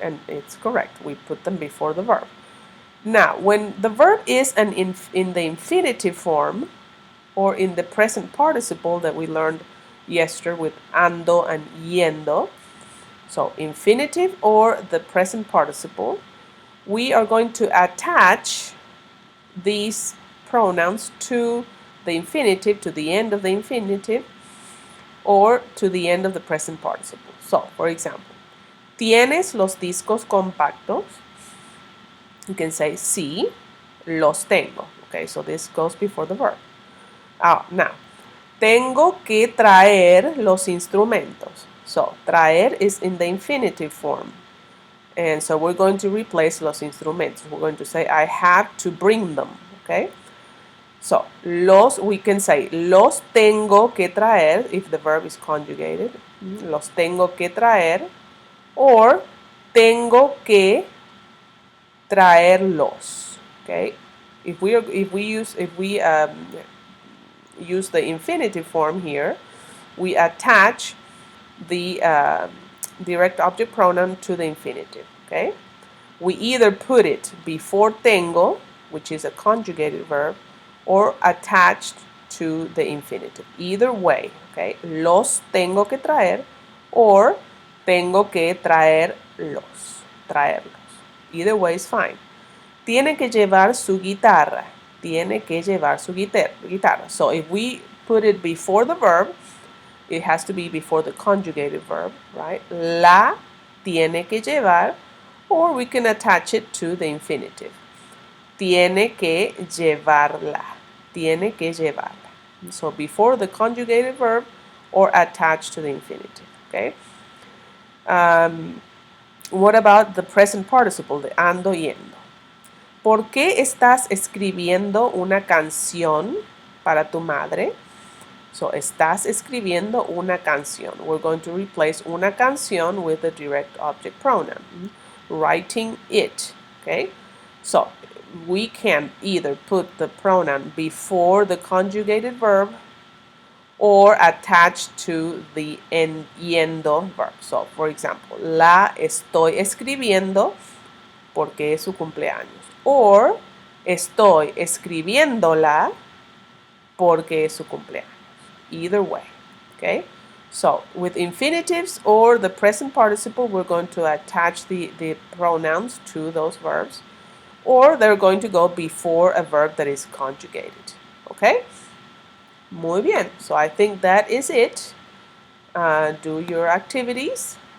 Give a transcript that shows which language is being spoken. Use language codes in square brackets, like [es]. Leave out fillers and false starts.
[en] And it's correct. We put them before the verb. Now, when the verb is in the infinitive form, or in the present participle that we learned yesterday with ando and yendo, so infinitive or the present participle, we are going to attach these pronouns to the infinitive, to the end of the infinitive, or to the end of the present participle. So, for example, [es] ¿tienes los discos compactos? [en] You can say [es] sí, los tengo. [en] Okay, so this goes before the verb. [es] Now, tengo que traer los instrumentos. [en] So, traer is in the infinitive form. And so we're going to replace [es] los instrumentos. [en] We're going to say I have to bring them. Okay? So, we can say [es] los tengo que traer [en] if the verb is conjugated. [es] Los tengo que traer. Or tengo que traerlos. [en] Okay, if we use the infinitive form here, we attach the direct object pronoun to the infinitive. Okay, we either put it before tengo, which is a conjugated verb, or attached to the infinitive. Either way, okay? [es] Los tengo que traer or tengo que traerlos. [en] Either way is fine. [es] Tiene que llevar su guitarra. Tiene que llevar su guitarra. [en] So if we put it before the verb, it has to be before the conjugated verb, right? [es] La tiene que llevar, [en] or we can attach it to the infinitive. [es] Tiene que llevarla. Tiene que llevarla. [en] So before the conjugated verb or attached to the infinitive, okay? What about the present participle, the ando yendo? [es] ¿Por qué estás escribiendo una canción para tu madre? So, estás escribiendo una canción. [en] We're going to replace [es] una canción [en] with the direct object pronoun. Writing it, okay? So, we can either put the pronoun before the conjugated verb or attached to the yendo verb. So, for example, [es] la estoy escribiendo porque es su cumpleaños. Or, estoy escribiéndola porque es su cumpleaños. [en] Either way, okay? So, with infinitives or the present participle, we're going to attach the pronouns to those verbs, or they're going to go before a verb that is conjugated, okay? [es] Muy bien. [en] So, I think that is it. Do your activities.